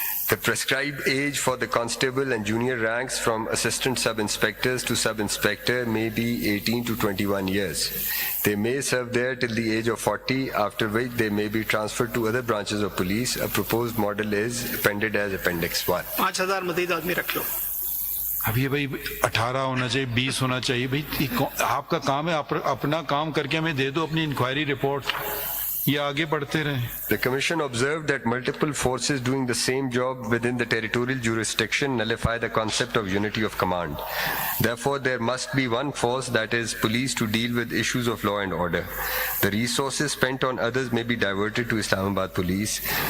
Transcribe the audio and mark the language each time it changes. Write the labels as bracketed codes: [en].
[en] The prescribed age for the constable and junior ranks from assistant sub-inspectors to sub-inspector may be 18 to 21 years. They may serve there till the age of 40, after which they may be transferred to other branches of police. A proposed model is appended as Appendix 1. [ur] 5,000 مزید آدمی رکھ لو. اب یہ بھائی 18 ہونا چاہیے، 20 ہونا چاہیے. بھائی آپ کا کام ہے اپنا کام کر کے ہمیں دے دو اپنی انکوائری رپورٹ، یہ آگے بڑھتے رہیں. [en] The Commission observed that multiple forces doing the same job within the territorial jurisdiction nullify the concept of unity of command. Therefore, there must be one force, that is, police, to deal with issues of law and order. The resources spent on others may be diverted to Islamabad Police.